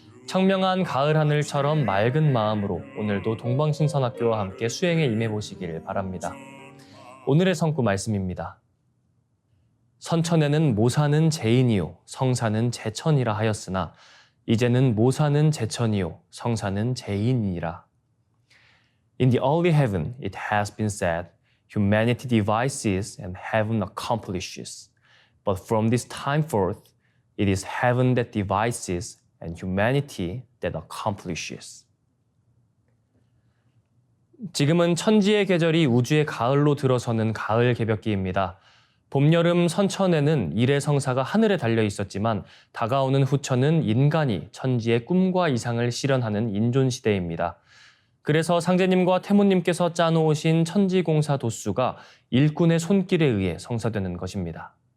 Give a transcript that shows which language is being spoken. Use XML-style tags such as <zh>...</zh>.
<ko>청명한 가을 하늘처럼 맑은 마음으로 오늘도 동방신선학교와 함께 수행에 임해보시길 바랍니다. 오늘의 성구 말씀입니다. 선천에는 모사는 제인이요 성사는 제천이라 하였으나 이제는 모사는 제천이요 성사는 제인이라.</ko> <en>In the early heaven it has been said, humanity devises and heaven accomplishes. But from this time forth it is heaven that devises and humanity that accomplishes.</en> <ko>지금은 천지의 계절이 우주의 가을로 들어서는 가을 개벽기입니다. 봄, 여름, 선천에는 일의 성사가 하늘에 달려 있었지만 다가오는 후천은 인간이 천지의 꿈과 이상을 실현하는 인존 시대입니다. 그래서 상제님과 태모님께서 짜놓으신 천지공사 도수가 일꾼의 손길에 의해 성사되는 것입니다.</ko>